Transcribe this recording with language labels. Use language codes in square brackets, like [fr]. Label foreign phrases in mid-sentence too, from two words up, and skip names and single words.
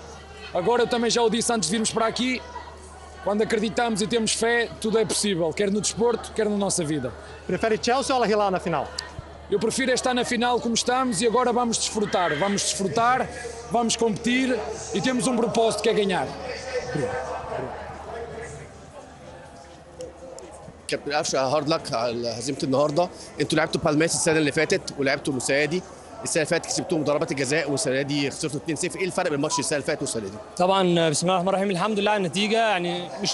[pt] Agora eu também já o disse antes de virmos para aqui, quando acreditamos e temos fé, tudo é possível, quer no desporto, quer na nossa vida. Prefere Chelsea ou Hilal na final? Eu prefiro estar na final como estamos e agora vamos desfrutar, vamos competir e temos um propósito que é ganhar. [ar] كابتن قفشه هارد لك على هزيمه النهارده. انتوا لعبتوا بالميراس السنه اللي فاتت ولعبتوا المساعدي. السنه اللي فاتت كسبتوهم ضربات الجزاء والسنه دي خسرتوا 2-0. ايه الفرق بين ماتش السنه اللي فاتت والسنه دي؟ طبعا بسم الله الرحمن الرحيم، الحمد لله على النتيجه.